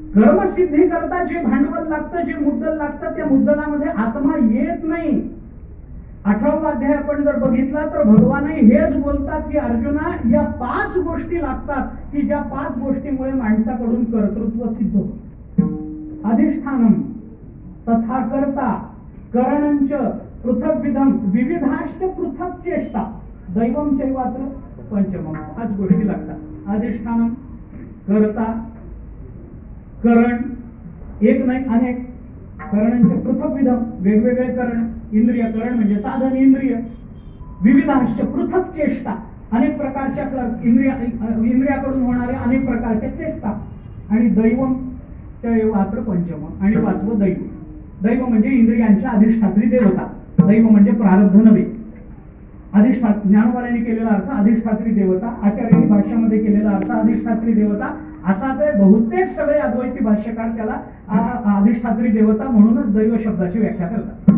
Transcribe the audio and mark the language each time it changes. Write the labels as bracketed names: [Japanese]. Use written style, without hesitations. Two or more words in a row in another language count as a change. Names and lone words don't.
[Marathi] कर्मसिद्धी करता जे भांडवल लागतं, जे मुद्दल लागतं, त्या मुद्दलामध्ये आत्मा येत नाही. 18वा अध्याय आपण जर बघितला तर भगवानही हेच बोलतात की अर्जुना, या 5 गोष्टी लागतात की ज्या 5 गोष्टीमुळे माणसाकडून कर्तृत्व सिद्ध होतं. [Sanskrit] अधिष्ठानम तथा कर्ता करणंच पृथग्विधम विविधाश्च पृथक चेष्टा दैवम चैवात्र पंचमम. [Marathi] 5 गोष्टी लागतात. अधिष्ठानम, कर्ता, करण, एक नाही अनेक, [Sanskrit] करणंच पृथग्विधम [Marathi] वेगवेगळे करण, इंद्रिय, करण म्हणजे साधन इंद्रिय, [Sanskrit] विविधाश्च पृथक चेष्टा [Marathi] अनेक प्रकारच्या इंद्रियाकडून होणाऱ्या अनेक प्रकारच्या चेष्टा, आणि [Sanskrit] दैवम चैवात्र पंचमम, [Marathi] आणि 5वं दैव. दैव म्हणजे इंद्रियांच्या अधिष्ठात्री देवता. दैव म्हणजे प्रारब्ध नव्हे. ज्ञानोबाने केलेला अर्थ अधिष्ठात्री देवता, आचार्यांनी भाष्यामध्ये केलेला अर्थ अधिष्ठात्री देवता असा ते बहुतेक सगळे अद्वैती भाष्यकार त्याला अधिष्ठात्री देवता म्हणूनच दैव शब्दाची व्याख्या करतात.